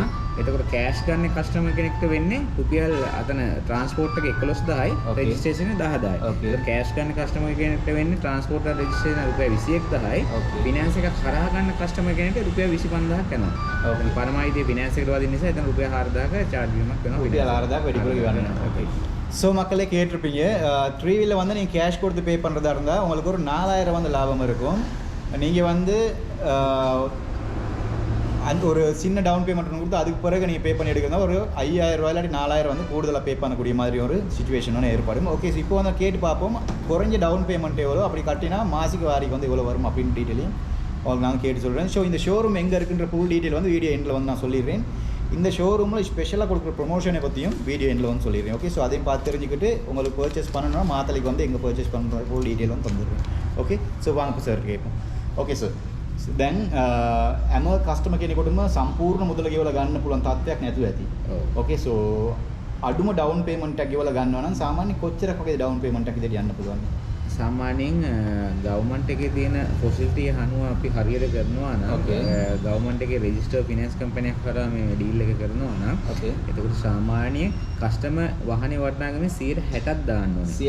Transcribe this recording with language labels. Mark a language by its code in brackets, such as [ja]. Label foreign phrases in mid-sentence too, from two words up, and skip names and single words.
[si] එතකොට කෑෂ් ගන්න කස්ටමර් කෙනෙක්ට වෙන්නේ රුපියල් අතන ට්‍රාන්ස්පෝර්ට් එක 11,000යි රෙජිස්ට්‍රේෂන් 10,000යි. ඒක කෑෂ් ගන්න කස්ටමර් කෙනෙක්ට වෙන්නේ ට්‍රාන්ස්පෝර්ට් එක රෙජිස්ට්‍රේෂන් රුපියල් 21,000යි. ෆිනෑන්ස් එකක් කරා ගන්න කස්ටමර් කෙනෙක්ට රුපියල් 25,000ක් යනවා. පරමායිතිය ෆිනෑන්ස් එකට වදින නිසා එතන රුපියල් 4,000ක චාර්ජ් වීමක් වෙනවා. [ta] ருபியல் 6,000 வெடிப்புல வரணும். ஸோ மக்களே கேட்டிருப்பீங்க [en] 3 wheel [ta] வந்து நீங்கள் கேஷ் கொடுத்து பே பண்ணுறதா இருந்தால் உங்களுக்கு ஒரு 4,000 வந்து லாபம் இருக்கும். நீங்கள் வந்து அந்த ஒரு சின்ன [en] down payment [ta] கொடுத்து அதுக்கு பிறகு நீங்கள் பே பண்ணி எடுக்கிறதா ஒரு 5,000 ரூபாய் இல்லாட்டி 4,000 வந்து கூடுதலாக பே பண்ணக்கூடிய மாதிரி ஒரு சுச்சுவேஷன் ஒன்று ஏற்படும். [en] okay so [ta] இப்போ வந்து கேட்டு பார்ப்போம் குறைஞ்ச [en] down payment [ta] எவ்வளோ அப்படி கட்டினா மாசிக்கு வாரிக்கு வந்து இவ்வளோ வரும் அப்படின்னு டீட்டெயிலையும் உங்களுக்கு நான் கேட்டு சொல்கிறேன். ஸோ இந்த ஷோரூம் எங்கே இருக்குன்ற [en] full detail [ta] வந்து [en] video end [ta] வந்து நான் சொல்லிடுறேன். இந்த ஷோரூமில் ஸ்பெஷலாக கொடுக்குற ப்ரொமோஷனை பற்றியும் [en] video end [ta] வந்து சொல்லிடுறேன். [en] okay so [ta] அதையும் பார்த்து தெரிஞ்சுக்கிட்டு உங்களுக்கு பர்ச்சேஸ் பண்ணணும்னா மாத்தலைக்கு வந்து எங்கே பர்ச்சேஸ் பண்ணுற [en] full detail [ta] வந்து தந்துடுறேன். [en] okay so [ta] வாங்க இப்போ சார் கேட்போம். [en] okay sir [si] දැන් හැම කස්ටමර් කෙනෙකුටම සම්පූර්ණ මුදල ගෙවලා ගන්න පුළුවන් තත්ත්වයක් නැතුව ඇති. [en] okay so [si] අඩුම [en] down payment [si] එකක් ගෙවලා ගන්නවා නම් සාමාන්‍ය කොච්චරක් වගේ [en] down payment [si] එකක් ඉදිරියට යන්න පුළුවන්ද? සාමාන්‍යයෙන් ගවර්න්මන්ට් එකේ තියෙන ෆැසිලිටි අනුව අපි හරියට කරනවා නම් ගවර්න්මන්ට් එකේ [en] register finance company [si] කරා මේ ඩීල් එක කරනවා නම් එතකොට සාමාන්‍ය කස්ටමර් වාහනේ වටිනාකමේ 60%ක් දාන්න ඕනේ.